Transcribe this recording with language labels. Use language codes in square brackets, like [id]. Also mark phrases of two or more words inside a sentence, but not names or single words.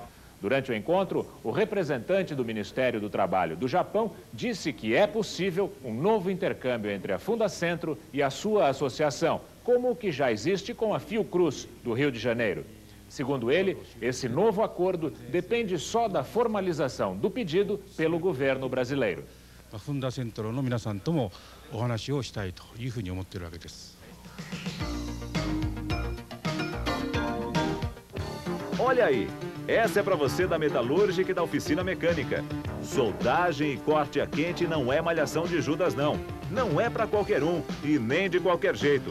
[pt] Durante o encontro, o representante do Ministério do Trabalho do Japão disse que é possível um novo intercâmbio entre a Fundacentro e a sua associação, como o que já existe com a Fiocruz, do Rio de Janeiro. Segundo ele, esse novo acordo depende só da formalização do pedido pelo governo brasileiro. [ja] A Fundacentro の皆さんともお話をしたいというふうに思っているわけです。 [pt] Olha aí, essa é para você da metalúrgica e da oficina mecânica. Soldagem e corte a quente não é malhação de Judas, não. Não é para qualquer um e nem de qualquer jeito.